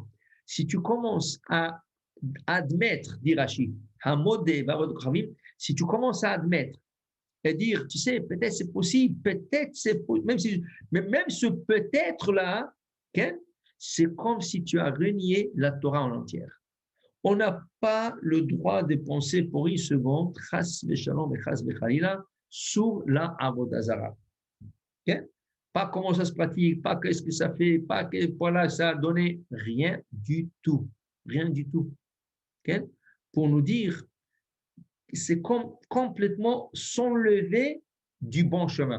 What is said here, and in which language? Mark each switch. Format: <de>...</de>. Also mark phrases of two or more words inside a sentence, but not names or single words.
<fr>Si tu commences à admettre, dit Rashi, si tu commences à admettre et dire, tu sais, peut-être c'est possible, peut-être c'est possible, même ce peut-être-là, okay, c'est comme si tu as renié la Torah en entière. On n'a pas le droit de penser pour une seconde,</fr> <he>חס ושלום et חס וחלילה,</he> <fr>sur la</fr> <he>עבודה זרה.</he> <fr>Okay? Pas comment ça se pratique, pas qu'est-ce que ça fait, pas que voilà, ça a donné rien du tout. Rien du tout. Okay? Pour nous dire que c'est complètement s'enlever du bon chemin.</fr>